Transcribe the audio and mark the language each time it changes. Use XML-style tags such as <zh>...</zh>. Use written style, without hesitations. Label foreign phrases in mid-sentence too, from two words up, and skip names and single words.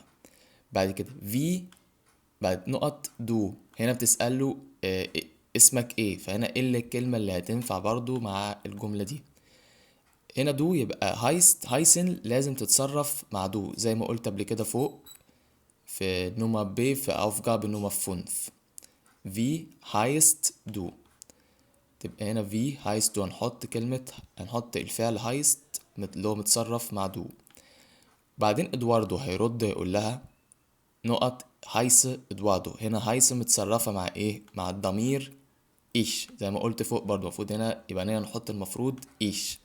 <ar>بعد كده في بعد نقط دو هنا بتسأله اسمك ايه، فهنا ايه اللي الكلمة اللي هتنفع برضو مع الجملة دي؟ هنا دو يبقى هايسن لازم تتصرف مع دو زي ما قلت قبل كده فوق في</ar> <de>Nummer B</de> <ar>في</ar> <de>Aufgabe Nummer 5. wie heißt du</de> <ar>تبقى هنا</ar> <de>wie heißt du</de> <ar>هنحط الفعل heißt اللي هو متصرف مع دو. بعدين ادواردو هيرد يقول لها نقط هايس ادواردو، هنا هايس متصرفة مع ايه؟ مع الضمير ايش زي ما قلت فوق برضو، المفروض هنا يبقى هنا نحط المفروض ايش.</ar>